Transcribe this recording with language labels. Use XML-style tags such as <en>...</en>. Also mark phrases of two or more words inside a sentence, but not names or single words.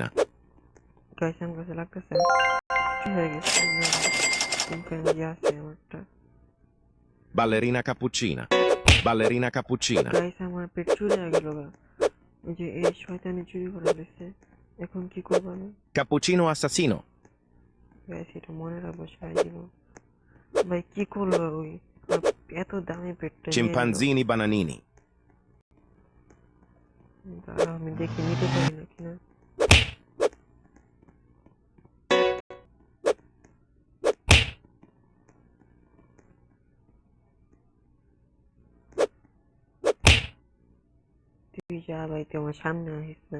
<bn>গাইস আমার কাছে লাগতেছে চুরি হয়ে গেছে, চিম্পাঞ্জি আছে আমারটা। Ballerina Cappuccina. Ballerina Cappuccina. গাইস আমার পেট চুরি হয়ে গেল গা, এই যে এই শয়তানি চুরি করে ফেলেছে, এখন কি করবো আমি? Cappuccino assassino. গাইস এটা মনে রাখবো সারা জীবন। ভাই কি করলো ওই, এত দামি পেটটা নিয়ে নিল। Chimpanzini Bananini. দাঁড়াও আমি দেখি নিতে পারি নাকি না। তুই যা ভাই, তুই আমার সামনে আসিস না।</bn>